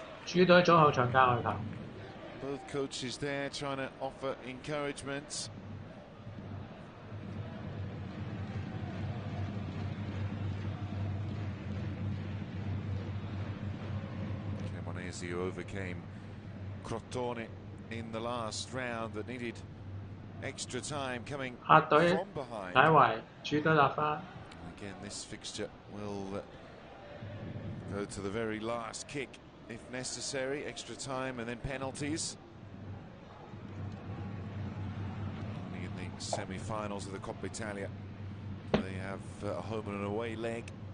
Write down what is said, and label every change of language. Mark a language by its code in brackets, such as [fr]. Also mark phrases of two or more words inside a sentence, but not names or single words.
[yue] 主隊左後場加外球。 [en] Both coaches there trying to offer encouragement. Cremonese overcame Crotone in the last round that needed extra time coming from behind. [yue] 解圍主隊立花。 [en] Again, this fixture will go to the very last kick if necessary, extra time and then penalties. Only in the semi-finals of the Coppa Italia, they have a home and an away leg.